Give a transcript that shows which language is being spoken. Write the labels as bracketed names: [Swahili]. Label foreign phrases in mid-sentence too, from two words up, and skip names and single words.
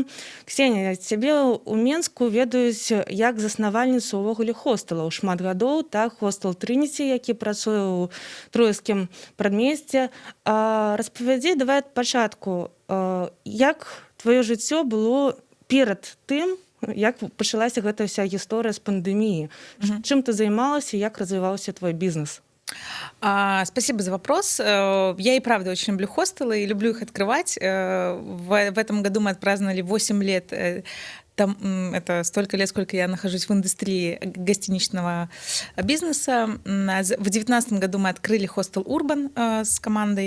[Belarusian] Ксенія, цябе ў Менску ведаюць як заснавальніцу ўвогуле хостэлаў шмат гадоў, так, хостел Трініці, які працуе ў Троіцкім прадмесці. Распавядзі, давай ад пачатку, як тваё жыццё было перад тым, як пачалася гэта ўся гісторыя з пандэміі? Чым ты займалася, як развіваўся твой бізнес? [Russian] Спасибо за вопрос. Я и правда очень люблю хостелы и люблю их открывать. В этом году мы отпраздновали 8 лет. Это столько лет, сколько я нахожусь в индустрии гостиничного бизнеса. В 2019 году мы открыли хостел «Урбан» с командой.